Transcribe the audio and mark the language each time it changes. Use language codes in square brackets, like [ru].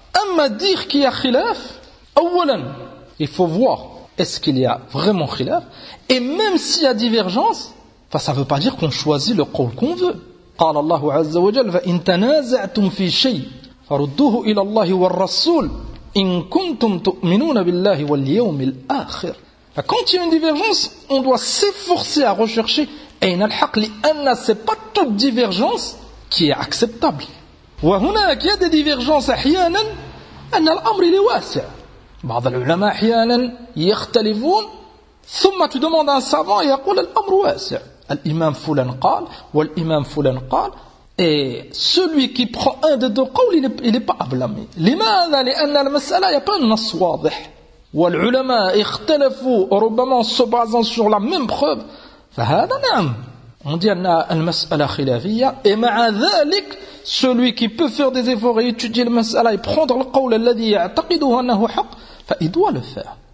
[ar] أما دير كي خلاف أولا [fr] il faut voir est-ce qu'il y a vraiment خلاف et même s'il y a divergence ça ne veut pas dire qu'on choisit le قول qu'on veut [ar] قال الله عز وجل فإن تنازعتم في شيء فردوه إلى الله والرسول إن كنتم تؤمنون بالله واليوم الآخر [fr] quand il y a une divergence on doit s'efforcer à rechercher [ar] أين الحق لأن [fr] ce n'est pas toute divergence qui est acceptable. [ar] وهنا كي هذه divergences احيانا ان الامر لواسع. بعض العلماء احيانا يختلفون ثم [fr] tu demandes à un savant et [ar] يقول الامر واسع. الامام فلان قال والامام فلان قال [fr] et celui qui prend un des deux قول il est pas à blâmer. [ar] لماذا لان المساله [fr] y a pas un nas [ar] واضح. والعلماء اختلفوا ربما [fr] se basant sur la même preuve [ar] فهذا نعم [fr] On dit [ar] anna al-mas'ala khilafiyya [fr] et [ar] ma'a dhalik [fr] celui qui peut faire des efforts et étudier le mas'ala et prendre le [ar] qawla alladhi ya'taqiduhu annahu haqq fa [fr] il doit le faire.